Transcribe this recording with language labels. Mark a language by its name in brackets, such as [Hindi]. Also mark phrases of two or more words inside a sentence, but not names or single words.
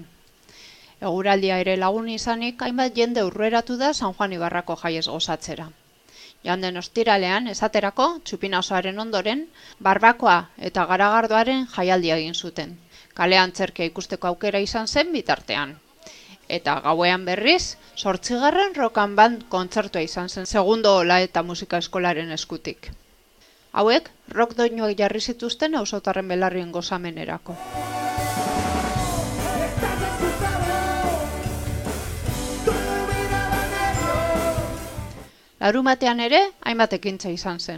[Basque] Eguraldia ere lagun izanik, hainbat jende urreratu da San Juan Ibarrako jaiez gozatzera. Joan den ostiralean, esaterako, txupinazoaren ondoren, barbakoa eta garagardoaren jaialdia egin zuten. Kalean antzerkia ikusteko aukera izan zen bitartean. Eta gauean berriz, 8. rock and band kontzertua izan zen segundo ola eta musika eskolaren eskutik. Hauek, rock doinuak jarri zituzten auzotarren belarrien gozamenerako. Larumatean ere, hainbat ekintza izan zen.